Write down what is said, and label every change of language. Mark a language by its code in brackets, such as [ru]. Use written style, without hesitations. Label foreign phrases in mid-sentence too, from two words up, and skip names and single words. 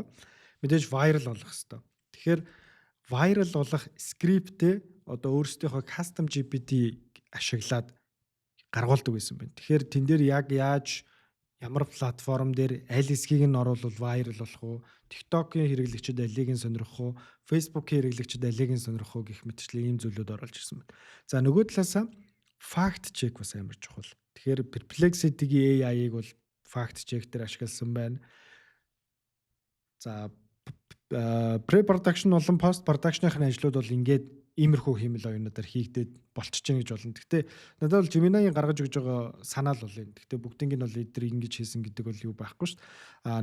[mn] Мэдээж viral болох хэрэгтэй. Тэгэхээр viral болох скриптээ одоо өөрсдийнхөө [en] custom GPT [mn] ашиглаад гаргуулдаг байсан байна. Тэгэхээр тэн дээр яг яаж ямар платформ дээр аль хэсгийг нь оруулвал viral болох уу? TikTok-ийн хэрэглэгчид алийг нь сонирхох уу? Facebook-ийн хэрэглэгчид алийг нь сонирхох уу гэх мэтчлэн ийм зүйлүүд оруулж ирсэн байна. За нөгөө талаасаа [en] fact check [mn] бас амар чухал. Тэгэхээр Perplexity-гийн AI-ыг бол [en] fact check [mn] дээр ашигласан байна. За pre-production болон post-production-ын ажлууд бол ингээд иймэрхүү хиймэл оюунуудаар хийгдээд болчихж байгаа гэж болно. Гэхдээ надад бол Gemini-ийн гаргаж өгж байгаа санаал бол юм. Гэхдээ бүгднийг нь бол эдгээр ингэж хийсэн гэдэг бол юу байхгүй шүү дээ.